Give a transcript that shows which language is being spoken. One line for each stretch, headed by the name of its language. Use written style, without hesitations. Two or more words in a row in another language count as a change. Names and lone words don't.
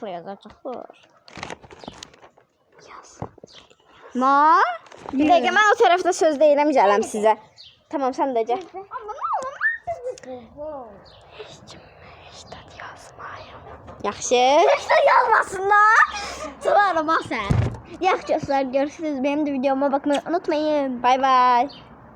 Azerbaijani: Bir dəqiqə mən o tərəfdə söz deyirəm, gələm sizə. Tamam, sən də gəl. Yaxşı. Heç də yazmasınlar. Sıra sən. Yaxşı dostlar,
Turkish: görüşürüz. Benim de videoma bakmayı unutmayın. Bay bay.